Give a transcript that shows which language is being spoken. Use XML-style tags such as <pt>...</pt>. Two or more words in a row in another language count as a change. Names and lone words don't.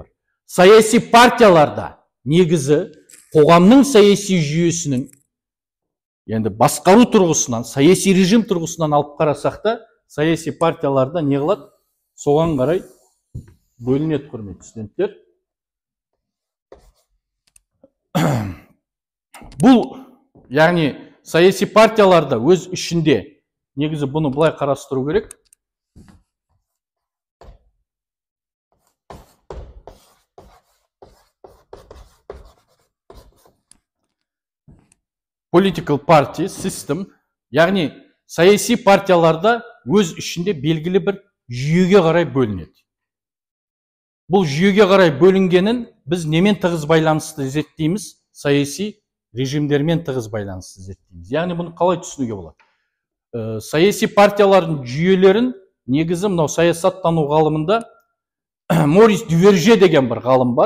<kk>Саяси партияларда негізі қоғамның саяси жүйесінің, енді басқару тұрғысынан, саяси режим тұрғысынан алып қарасақ та, саяси партияларда не қылады? Соған қарай бөлінеді, құрметті студенттер. Бұл, яғни саяси партияларда өз ішінде, негізі бұны былай қарастыру керек.</kk> <en>Political party system,</en> <kk>яғни саяси партияларда өз ішінде белгілі бір жүйеге қарай бөлінеді. Бұл жүйеге қарай бөлінгенін біз немен тығыз байланысты зерттейміз? Саяси режимдермен тығыз байланысты зерттейміз. Яғни бұны қалай түсінуге болады? Саяси партиялардың жүйелерін негізі мынау саясаттану ғалымында Морис Дюверже деген бір ғалым бар.</kk>